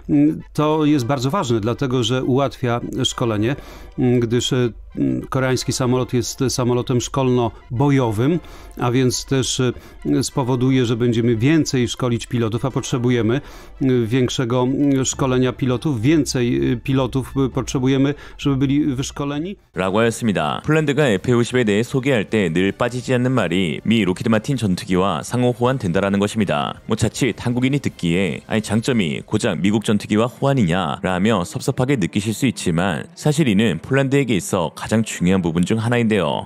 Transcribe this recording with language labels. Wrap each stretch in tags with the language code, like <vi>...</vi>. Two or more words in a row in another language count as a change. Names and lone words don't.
<pl>To jest bardzo ważne, dlatego że ułatwia szkolenie, gdyż koreański samolot jest samolotem szkolno-bojowym, a więc też spowoduje, że będziemy więcej szkolić pilotów, a potrzebujemy większego szkolenia pilotów, więcej pilotów potrzebujemy, żeby byli wyszkoleni.</pl> <ko>라고 하였습니다. 폴란드가 F-50에 대해 소개할 때 늘 빠지지 않는 말이 미 로키드 마틴 전투기와 상호 호환된다라는 것입니다. 자칫 한국인이 듣기에 장점이 고작 미국 전투기와 호환이냐 라며 섭섭하게 느끼실 수 있지만 사실 이는 폴란드에게 있어 가장 중요한 부분 중 하나인데요.</ko>